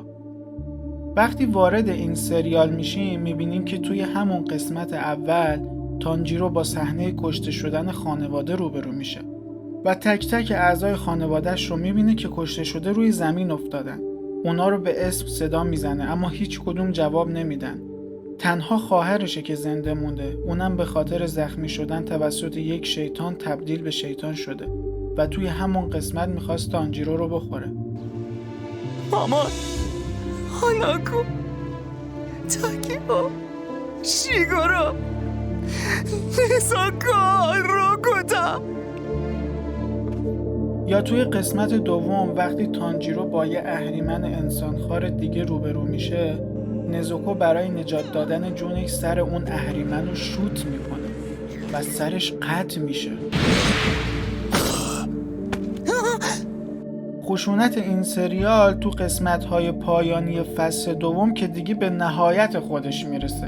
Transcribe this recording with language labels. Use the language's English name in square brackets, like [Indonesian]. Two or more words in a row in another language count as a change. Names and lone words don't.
[Persian] وقتی وارد این سریال میشیم میبینیم که توی همون قسمت اول تانجیرو با صحنه کشته شدن خانواده روبرو میشه و تک تک اعضای خانوادهش رو میبینه که کشته شده روی زمین افتادن. اونا رو به اسم صدا میزنه اما هیچ کدوم جواب نمیدن. تنها خواهرشه که زنده مونده، اونم به خاطر زخمی شدن توسط یک شیطان تبدیل به شیطان شده و توی همون قسمت میخواست تانجیرو رو بخوره. [Japanese] ママ、花子、滝尾、しごろ、ねさか、ろこだ。 [Persian] یا توی قسمت دوم وقتی تانجیرو با یه اهریمن انسانخوار دیگه روبرو میشه، نزوکو برای نجات دادن جونش سر اون اهریمن رو شوت میکنه و سرش قطع میشه. خشونت این سریال تو قسمت‌های پایانی فصل دوم که دیگه به نهایت خودش میرسه.